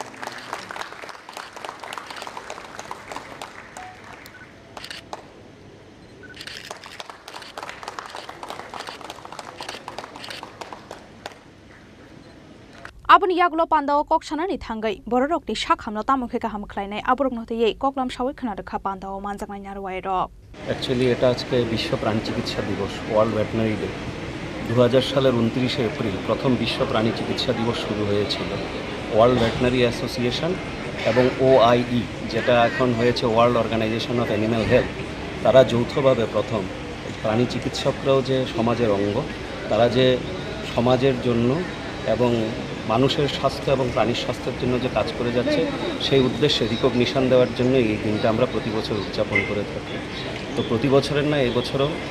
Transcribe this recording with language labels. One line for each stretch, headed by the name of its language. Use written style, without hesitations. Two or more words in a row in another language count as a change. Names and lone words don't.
Kok Borok: Abun Yaglo Panda Kokshana Tangai, Borok di Shakham Tamuka Hamklane, Abrok Note, Koklam Shawikana Kapanda, Manzakana Wayro.
English: Actually,
Bangla: এটা আজকে বিশ্ব প্রাণী চিকিৎসা দিবস ওয়ার্ল্ড ভেটেরিনারি ডে 2000 সালের 29 এপ্রিল প্রথম বিশ্ব প্রাণী চিকিৎসা দিবস শুরু হয়েছিল ওয়ার্ল্ড ভেটেরিনারি অ্যাসোসিয়েশন এবং OIE যেটা এখন হয়েছে ওয়ার্ল্ড অর্গানাইজেশন অফ অ্যানিম্যাল হেলথ তারা যৌথভাবে প্রথম প্রাণী চিকিৎসকরাও যে সমাজের অঙ্গ তারা যে সমাজের জন্য এবং মানুষের স্বাস্থ্য এবং প্রাণীর স্বাস্থ্যের জন্য যে কাজ করে যাচ্ছে সেই উদ্দেশ্যে রিকগনিশন দেওয়ার জন্য এই দিনটা আমরা প্রতি বছর উদযাপন করে থাকি তো প্রতি বছরের না এই বছরও